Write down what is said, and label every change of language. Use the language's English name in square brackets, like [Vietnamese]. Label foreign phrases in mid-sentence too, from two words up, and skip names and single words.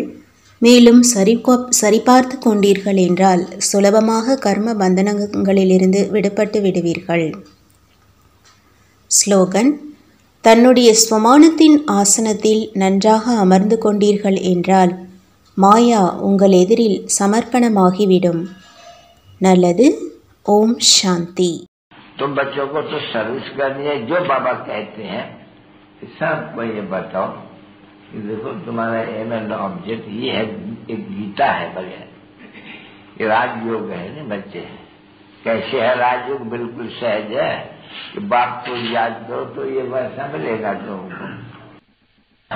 [Tamil] மேலும் சரிபார்த்து கொண்டீர்கள் என்றால் சுலபமாக கர்ம பந்தனங்களிலிருந்து விடுபட்டு விடுவீர்கள். ஸ்லோகன்: தன்னுடைய ஸ்வமானத்தின் ஆசனத்தில் நன்றாக அமர்ந்து கொண்டீர்கள் என்றால் மாயா உங்கள் எதிரில் சமர்ப்பணமாகிவிடும். நல்லது. ஓம் சாந்தி. [Hindi] तो बच्चों को तो सर्विस करनी है. जो बाबा कहते हैं सबको ये बताओ कि देखो तुम्हारा [English] aim and object [Hindi] ये है. एक गीता है बढ़िया. ये राजयोग है ना बच्चे. कैसे है राजयोग? बिल्कुल सहज है कि बाप को याद करो तो ये वैसा मिलेगा तुमको.